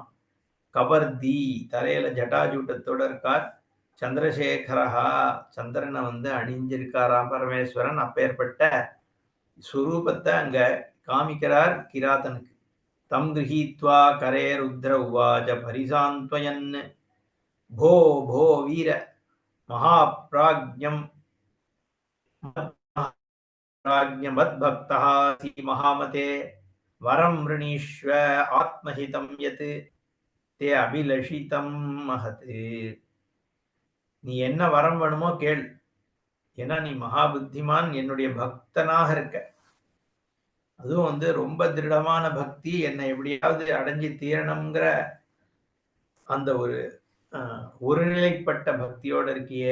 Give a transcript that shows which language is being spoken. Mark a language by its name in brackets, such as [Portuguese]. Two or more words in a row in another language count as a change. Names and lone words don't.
[Tamil] கபர்தி தலையில ஜட்டாஜூட்டத்தோட இருக்கார். சந்திரசேகரஹா சந்திரனை வந்து அணிஞ்சிருக்காராம் பரமேஸ்வரன். அப்பேற்பட்ட சுரூபத்தை அங்க காமிக்கிறார் கிராதனுக்கு. [Sanskrit] तं गृहीत्वा करे रुद्र उवाच परिसान्त्वयन्. भो भो वीर महाप्राज्ञम मद्भक्तः महामते वरं वृणीष्व आत्महितं यत् ते अभिलषितं महत्. [Tamil] நீ என்ன வரம் வேணுமோ கேள், ஏன்னா நீ மகா புத்திமான், என்னுடைய பக்தனாக இருக்க. அதுவும் வந்து ரொம்ப திருடமான பக்தி, என்னை எப்படியாவது அடைஞ்சி தீரணுங்கிற அந்த ஒருநிலைப்பட்ட பக்தியோட இருக்கியே.